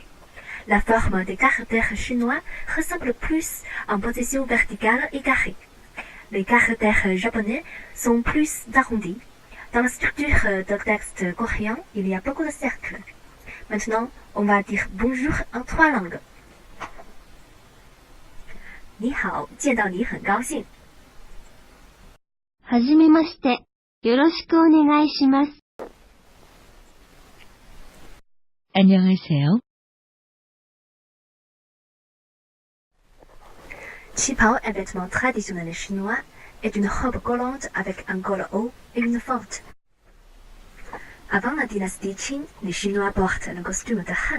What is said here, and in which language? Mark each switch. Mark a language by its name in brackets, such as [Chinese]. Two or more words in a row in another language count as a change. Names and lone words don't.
[French] La forme des caractères chinois ressemble plus en position verticale et carrée. Les caractères japonais sont plus arrondis. Dans la structure de texte coréen, il y a beaucoup de cercles. Maintenant, on va dire bonjour en trois langues. [Chinese] 你好，见到你很高兴。 [Japanese] はじめまして。よろしくお願いします。안녕하세요. [French] Qipao, un vêtement traditionnel chinois, est une robe collante avec un col haut et une fente. Avant la dynastie Qing, les Chinois portent le costume de Han.